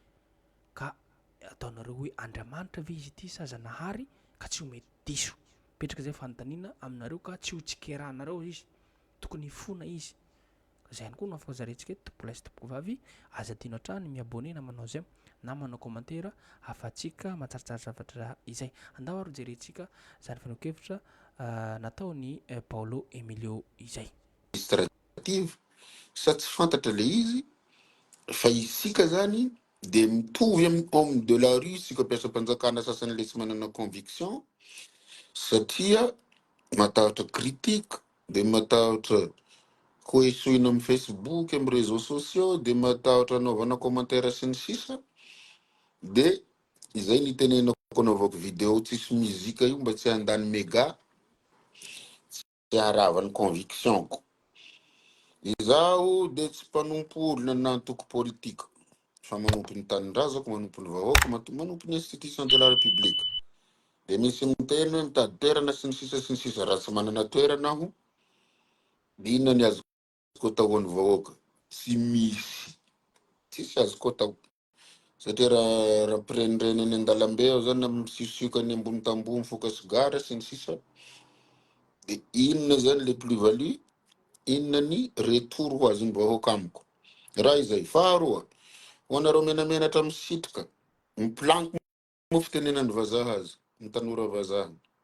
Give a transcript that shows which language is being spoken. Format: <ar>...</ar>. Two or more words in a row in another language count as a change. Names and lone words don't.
<mg>ka ataonareo hoe Andriamanitra ve izy ity sazanahary ka tsy ho mety diso petraka zay fanontaniana aminareo ka tsy ho tsikerahanareo izy tokony fona izy zay ihany koa no afaka zarentsika eto tompolahy sy tompovavy aza tiano hatrany miabone na manao zay na manao commentaire afatsika matsaritsary zavatra izay andao ary jerentsika zany fanokevitra nataony Paolo Emilio izay administrative sa tsy fantatra le izy fa isika zany de mitovy amin'ny</mg> <fr>homme de la rue</fr> <mg>sika mpiasam-panjakana sasany le tsy manana conviction satria matahotra critique de matahotra koesoina amin'ny Facebook amin'ny</mg> <fr>réseaux sociaux</fr> <mg>de matahotra anaovana commentaire sy ny sisa de izay nitenenako anaovako video tsisy muzika io mba tsy handany méga tsy haravany convictionko izaho de tsy mpanompo olona nantoko politika fa manompo ny tanindrazako manompo ny vahoaka manompo ny</mg> <fr>institution de la république</fr> <mg>de misy miteny hoe mitady toerana sy ny sisa raha tsy manana toerana aho de inona ny azoko atao an'ny vahoaka tsy misy tsisy azoko atao satria raha mpirenireny any an-dalambe aho zany misiosiokany ambony tamboho mifoka sigara sy ny sisa de inona zany le</mg> <fr>plus value</fr> <mg>inona ny retour ho azon'ny vahoaka amiko raha izay faharoa ho anareo menamenatra misitrika miplanky mo fitenenan'ny vazaha azy ny tanora vazaha</mg>